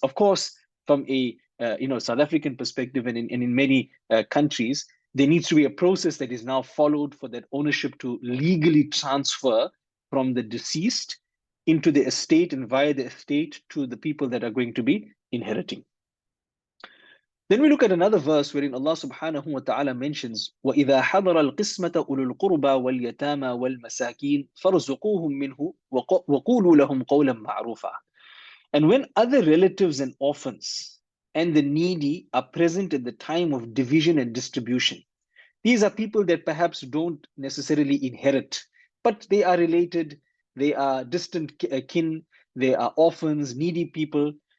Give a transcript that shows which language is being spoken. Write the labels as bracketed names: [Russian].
[English] Of course, from a South African perspective and in many countries, there needs to be a process that is now followed for that ownership to legally transfer from the deceased into the estate and via the estate to the people that are going to be inheriting. Then we look at another verse wherein Allah subhanahu wa ta'ala mentions, [Arabic] وَإِذَا حَضَرَ الْقِسْمَةَ أُولُو الْقُرْبَى وَالْيَتَامَى وَالْمَسَاكِينَ فَارْزُقُوهُم مِّنْهُ وَقُولُوا لَهُمْ قَوْلًا مَعْرُوفًا. [English] And when other relatives and orphans and the needy are present at the time of division and distribution, these are people that perhaps don't necessarily inherit, but they are related, they are distant kin, they are orphans, needy people.